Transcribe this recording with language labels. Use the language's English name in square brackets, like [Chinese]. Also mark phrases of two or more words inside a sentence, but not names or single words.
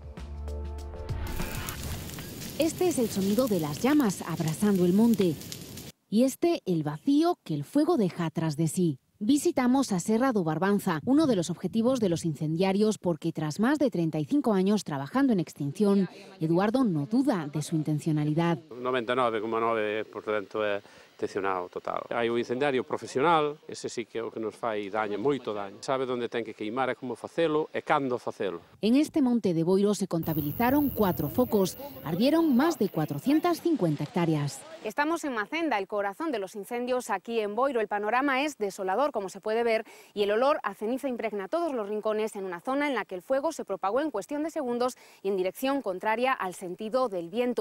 [Spanish] Este es el sonido de las llamas abrasando el monte. Y el vacío que el fuego deja tras de sí. Visitamos a Serra do Barbanza, uno de los objetivos de los incendiarios, porque tras más de 35 años trabajando en extinción, Eduardo no duda de su intencionalidad. [Galician] 99,9% é intencionado total. Hai un incendiario profesional, ese sí que é o que nos fai daño, moito daño. Sabe onde ten que queimar e como facelo e cando facelo. [Spanish] En este monte de Boiro se contabilizaron 4 focos, ardieron más de 450 hectáreas. Estamos en Macenda, el corazón de los incendios aquí en Boiro. El panorama es desolador, como se puede ver, y el olor a ceniza impregna todos los rincones en una zona en la que el fuego se propagó en cuestión de segundos y en dirección contraria al sentido del viento.